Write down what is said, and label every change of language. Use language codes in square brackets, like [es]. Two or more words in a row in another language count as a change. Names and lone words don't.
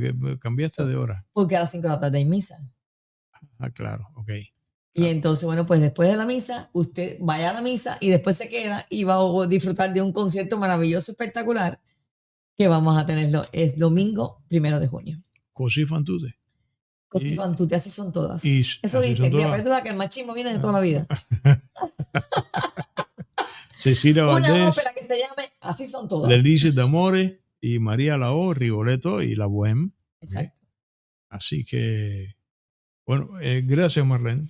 [es] Que cambiaste de hora. Porque a las 5 de la tarde hay misa. Ah, claro, ok. Y entonces, bueno, pues después de la misa, usted vaya a la misa y después se queda y va a disfrutar de un concierto maravilloso, espectacular, que vamos a tenerlo. Es domingo 1 de junio. Così fan tutte. Così fan tutte, así son todas. Eso así dice, mira, verdad que el machismo viene de toda la vida. Cecilia Valdés. Una ópera que se llame Así son todas. L'Elise d'Amore y María Lao, Rigoletto y La Bohème. Exacto. ¿Okay? Así que, bueno, gracias Marlene.